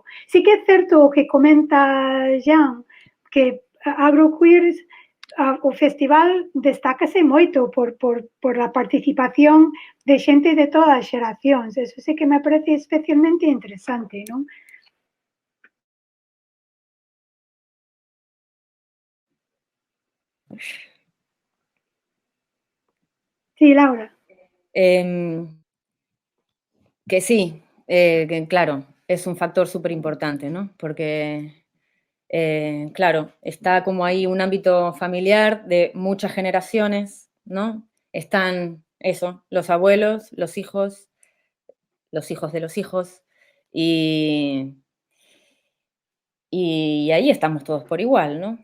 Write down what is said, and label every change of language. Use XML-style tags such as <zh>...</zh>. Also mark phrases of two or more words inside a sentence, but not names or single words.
<gl>Sí que é certo o que comenta Jean, que Agroqueer, o festival destácase moito por a participación de xente de todas as xeracións. Eso sí que me parece especialmente interesante, non? Sí, Laura.</gl> <es>Que sí, que claro, es un factor súper importante, ¿no? Porque, claro, está como ahí un ámbito familiar de muchas generaciones, ¿no? Están eso, los abuelos, los hijos de los hijos, y ahí estamos todos por igual, ¿no?</es>